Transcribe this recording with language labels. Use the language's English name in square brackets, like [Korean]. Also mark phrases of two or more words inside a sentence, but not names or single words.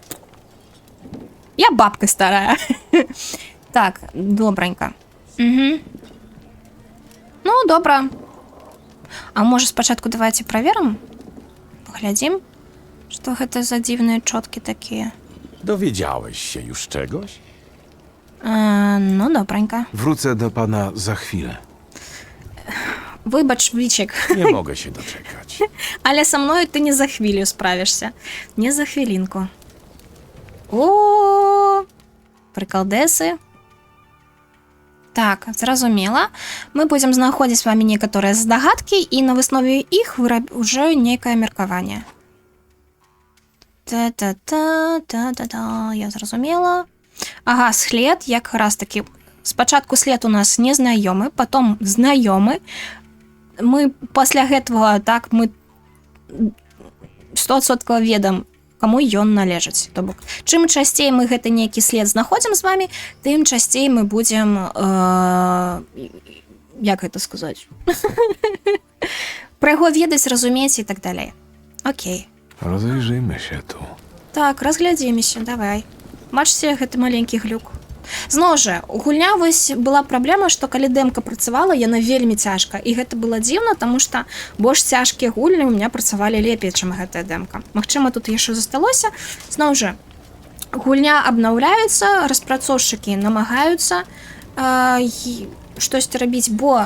[Belarusian] Я бабка старая. Так, добранька. Угу. Ну, добра. А можа спачатку давайте праверым? Паглядзім, што гэта за дзіўныя чоткі такія. [Polish] Dowiedziałeś się już czegoś? [Ukrainian] No добренько. [Polish] Wrócę do pana za chwilę. [Ukrainian] Вибач, Вічик, [Polish] Nie mogę się doczekać. [Ukrainian] але со мною ти не за хвилю справишся. Не за хвилинку. О, приколдесы. [Belarusian] Так, зразумела. Мы будем знаходзіць з вами некаторыя здагадкі і на выснове іх уже нейкае меркаванне. Та-та-та, я зразумела. Ага, след, як раз таки. Спачатку след у нас незнаёмы, потом знаёмы. Мы пасля гэтага, так, мы 100% ведам, каму ён належыць. То бок, чым часцей мы гэты нейкі след знаходзім з вами, тым часцей мы будзем як гэта сказаць? Пра яго ведаць, разумець і так далей. Окей. [Polish] Rozejrzyjmy się tu. [Belarusian] Так, разглядзімся, давай. Бачце, гэты маленькі глюк. Зноў жа, у гульня вось была праблема, што калі дэмка працавала, яна вельмі цяжка. І гэта было дзіўна, таму што больш цяжкія гульні у меня працавалі лепей, чым гэтая дэмка. Магчыма, тут яшчэ засталося. Зноў жа, гульня абнаўляецца, распрацоўшчыкі намагаюцца штосьці рабіць, бо...